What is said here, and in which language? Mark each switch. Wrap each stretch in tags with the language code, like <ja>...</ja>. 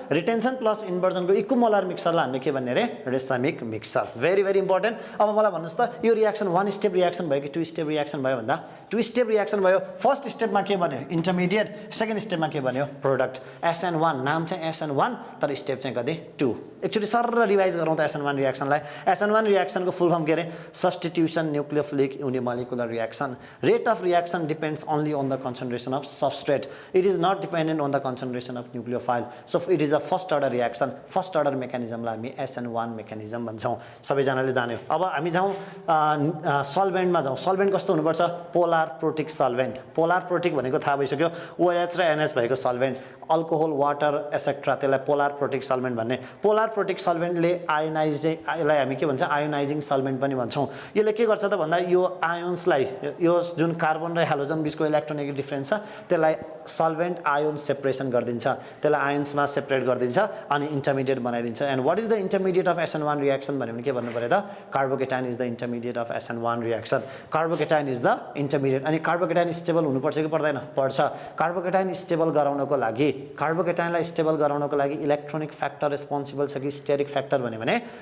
<ne>Retention plus इन्भर्जनको इक्वोमोलर मिक्सचरलाई हामीले के भन्ने रे रेसामिक मिक्सचर भेरी भेरी इम्पोर्टेन्ट अब मलाई भन्नुस् त यो रिएक्सन 1 स्टेप रिएक्सन भयो कि 2 स्टेप रिएक्सन भयो भन्दा 2 स्टेप रिएक्सन भयो फर्स्ट स्टेपमा के बन्यो इन्टरमिडिएट सेकेन्ड स्टेपमा के बन्यो प्रोडक्ट SN1 नाम चाहिँ SN1 तर स्टेप चाहिँ कति 2 एक्चुअली सर रिवाइज गरौँ त SN1 रिएक्सनलाई SN1 रिएक्सनको फुल फर्म के रे substitution nucleophilic unimolecular reaction.</ne> <en>Rate of reaction depends only on the concentration of substrate. It is not dependent on the concentration of nucleophile. So it is a first order reaction.</en> <ne>First order mechanism लाई हामी SN1 mechanism भन्छौं. सबैजनाले जान्यो. अब हामी जाउँ solvent मा जाउँ. solvent कस्तो हुनुपर्छ?</ne> <en>polar protic solvent.</en> <ne>polar protic भनेको थाहा भइसक्यो. OH र NH भएको solvent. alcohol, water, etc. त्यसलाई polar protic solvent भन्ने. polar protic solvent ले ionizing लाई हामी के भन्छ? ionizing solvent पनि भन्छौं. यसले के गर्छ त भन्दा यो आयोन्स लाई यो जुन कार्बन र हाइड्रोजन बीचको इलेक्ट्रोनेगेटिभ डिफरेन्स छ त्यसलाई सल्भेन्ट आयोन सेपरेसन गर्दिन्छ त्यसलाई आयोन्समा सेपरेट गर्दिन्छ अनि इन्टरमिडिएट बनाइदिन्छ</ne> <en>and what is the intermediate of SN1 reaction</en> <ne>भने के भन्नु पर्यो त</ne> <en>carbocation is the intermediate of SN1 reaction carbocation is the intermediate</en> <ne>अनि कार्बोकेटाइन स्टेबल हुनुपर्छ कि पर्दैन पर्छ कार्बोकेटाइन स्टेबल गराउनको लागि कार्बोकेटाइनलाई स्टेबल गराउनको लागि इलेक्ट्रोनिक फ्याक्टर रेस्पोन्सिबल छ कि स्टेरिक फ्याक्टर भने</ne>